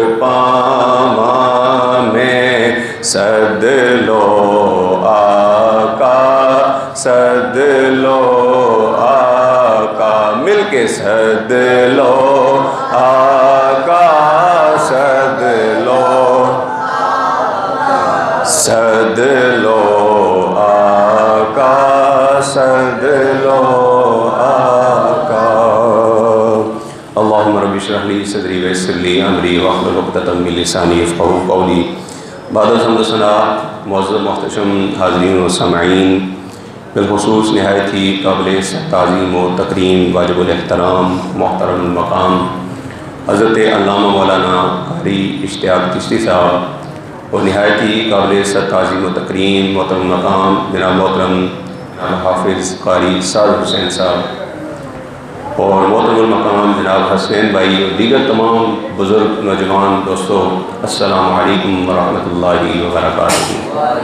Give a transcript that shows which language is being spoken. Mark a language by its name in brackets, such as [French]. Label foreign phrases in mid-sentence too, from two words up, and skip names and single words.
[Punjabi] پاواں میں، سد لو آقا، سد لو آقا، مل کے سد لو آقا، سد لو، سد لو آقا، سد لو آقا۔ [Arabic] اللہم رب اشرح لی صدری ویسر لی امری واحلل عقدۃ من لسانی یفقہوا قولی۔ [Persian] بعد از حمد و ثنا، [Urdu] معزز محتشم حاضرین و سامعین، بالخصوص نہایت ہی قابل تعظیم و تکریم، واجب الاحترام، محترم المقام حضرت علامہ مولانا قاری اشتیاق چشتی صاحب، اور نہایت ہی قابل تعظیم و تکریم محترم المقام جناب محترم حافظ قاری سعد حسین صاحب، اور محترم المقام جناب حسین بھائی اور دیگر تمام بزرگ نوجوان دوستو، [Arabic] السلام علیکم ورحمۃ اللہ وبرکاتہ۔